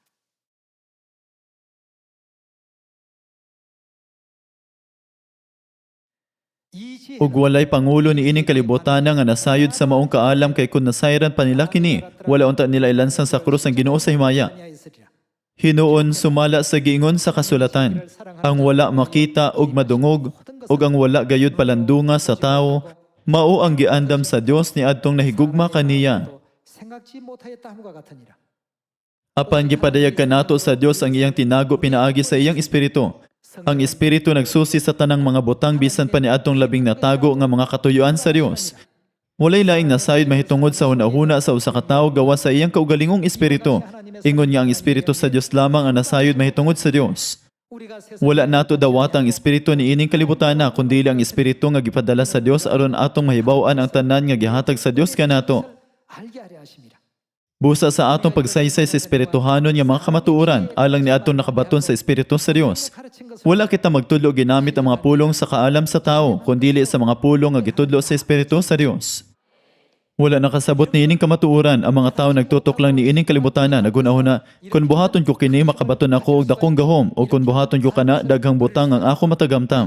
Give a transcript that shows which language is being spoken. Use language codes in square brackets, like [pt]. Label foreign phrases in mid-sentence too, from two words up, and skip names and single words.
[ceb] Ug walay pangulo ni ining kalibutana nga nasayod sa maong kaalam kay kun nasayran pa nila kini, wala unta nila ilansang sa krus ang Ginoo sa himaya. Hinuon sumala sa giingon sa kasulatan, ang wala makita ug madungog ug ang wala gayud palandunga sa tawo, mao ang giandam sa Dios ni adtong nahigugma kaniya. [ko] 생각지 못하였다 함과 같으니라. [ceb] Apan gipadayag kanato sa Dios ang iyang tinago pinaagi sa iyang espiritu. Ang espiritu nagsusi sa tanang mga butang bisan pa ni adtong labing natago nga mga katuyuan sa Dios. Walay laing nasayod mahitungod sa hunahuna sa usa ka tawo gawa sa iyang kaugalingong espiritu. Ingon nga ang espiritu sa Dios lamang ang nasayod mahitungod sa Dios. Wala nato dawat ang espiritu ni ining kalibutana kundi ang espiritu nga gipadala sa Dios aron atong mahibaw-an ang tanan nga gihatag sa Dios kanato. [ko] 알게 하려 하심이라. [ceb] Busa sa atong pagsaysay sa espirituhanon nga mga kamatuoran alang ni atong nakabaton sa espiritu sa Dios. Wala kita magtudlo ginamit ang mga pulong sa kaalam sa tao, kundili sa mga pulong nga gitudlo sa espiritu sa Dios. Wala nakasabot ni ining kamatuoran, ang mga tao nagtutok lang ni ining kalibutanan, nagunahuna, kung buhaton ko kini makabaton ako og dakong gahom, o kung buhaton ko kana daghang butang ang ako matagamtam.